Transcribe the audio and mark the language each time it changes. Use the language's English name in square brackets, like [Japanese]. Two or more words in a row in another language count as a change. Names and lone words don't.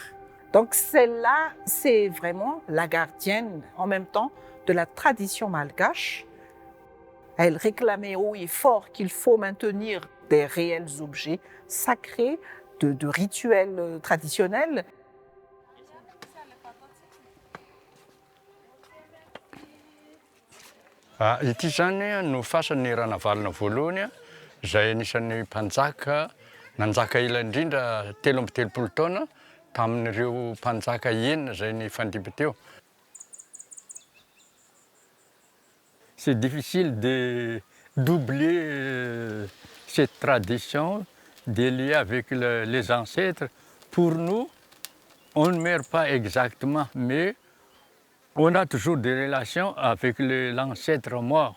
[French] Donc celle-là, c'est vraiment la gardienne en même temps de la tradition malgache. Elle réclamait haut et fort qu'il faut maintenir des réels objets sacrés, de rituels traditionnels. [Malagasy] Ity zany no fasan'ny Ranavalona voalohany izay anisan'ny mpanjaka nanjaka ela indrindra 13 taona tamin'ireo mpanjaka enina izay nifandimby teo. [French] C'est difficile de doubler cette tradition, de lier avec les ancêtres. Pour nous, on ne meurt pas exactement, mais on a toujours des relations avec l'ancêtre mort.